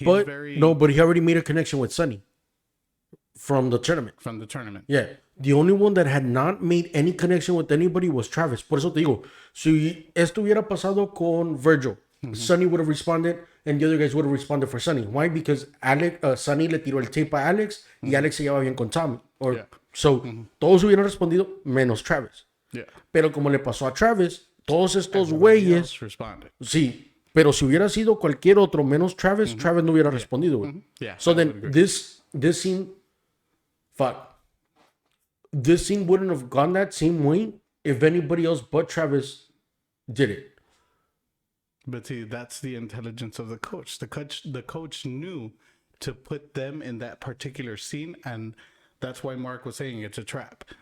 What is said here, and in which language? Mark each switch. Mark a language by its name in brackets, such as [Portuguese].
[English] But he already made a connection with Sonny from the tournament. Yeah. The only one that had not made any connection with anybody was Travis. [Spanish] Por eso te digo, si esto hubiera pasado con Virgil, [English] Sonny would have responded and the other guys would have responded for Sonny. Why? [Spanish] Because Sonny le tiró el tape a Alex y Alex se lleva bien con Tommy. Todos hubieran respondido menos Travis. [English] Yeah. [Spanish] Pero como le pasó a Travis, todos estos güeyes... Sí. Pero si hubiera sido cualquier otro menos Travis, Travis no hubiera respondido, güey. [English] Yeah. So then this scene... Fuck. This scene wouldn't have gone that same way if anybody else but Travis did it. But see, that's the intelligence of the coach. The coach knew to put them in that particular scene, and that's why Mark was saying it's a trap.